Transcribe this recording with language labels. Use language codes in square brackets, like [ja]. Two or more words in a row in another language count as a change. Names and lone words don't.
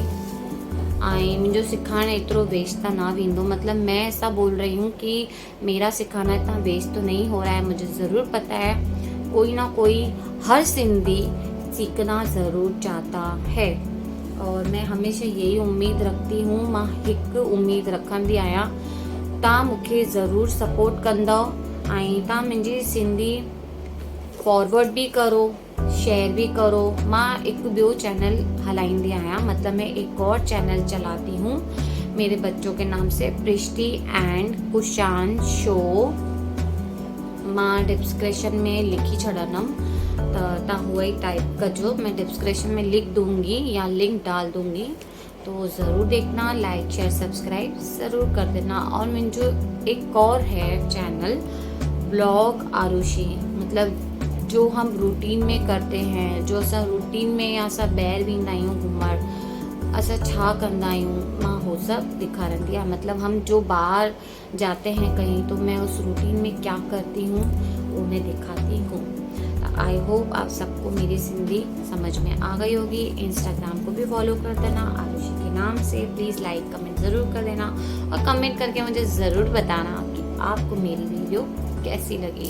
[sd] ऐं मुंहिंजो सिखाइण एतिरो वेस्ट त न वेंदो, [hi] मतलब मैं ऐसा बोल रही हूँ कि मेरा सिखाना इतना वेस्ट तो नहीं हो रहा है। मुझे ज़रूर पता है कोई ना कोई हर सिंधी सीखना ज़रूर चाहता है और मैं हमेशा यही उम्मीद रखती हूँ। [sd] मां हिकु उम्मीद रखंदी आहियां, तव्हां मूंखे ज़रूर सपोर्ट कंदव ऐं तव्हां मुंहिंजी सिंधी फॉरवर्ड भी करो, शेयर भी करो। मां हिकु ॿियो चैनल हलाईंदी आहियां, [hi] मतलब मैं एक और चैनल चलाती हूँ मेरे बच्चों के नाम से, प्रिष्टि एंड कुशान शो। [sd] मां डिस्क्रिप्शन में लिखी छॾंदमि त तव्हां उहा ई टाइप कजो। [hi] मैं डिस्क्रिप्शन में लिख दूंगी या लिंक डाल दूंगी, तो ज़रूर देखना, [en] like share subscribe [hi] ज़रूर कर देना। [sd] और मुंहिंजो [hi] एक और है चैनल ब्लॉग आरुषि, मतलब जो हम रूटीन में करते हैं, [sd] जो असां रूटीन में या असां ॿाहिरि वेंदा आहियूं घुमण, असां छा कंदा आहियूं, मां हो सब ॾेखारंदी आहियां। [hi] मतलब हम जो बाहर जाते हैं कहीं, तो मैं उस रूटीन में क्या करती हूँ वो मैं दिखाती हूँ। [en] I hope [hi] आप सबको मेरी सिंधी समझ में आ गई होगी। इंस्टाग्राम को भी फॉलो कर देना आरुषि के नाम से। [en] please like comment [hi] ज़रूर कर देना और कमेंट करके मुझे ज़रूर बताना कि आपको मेरी वीडियो कैसी लगी।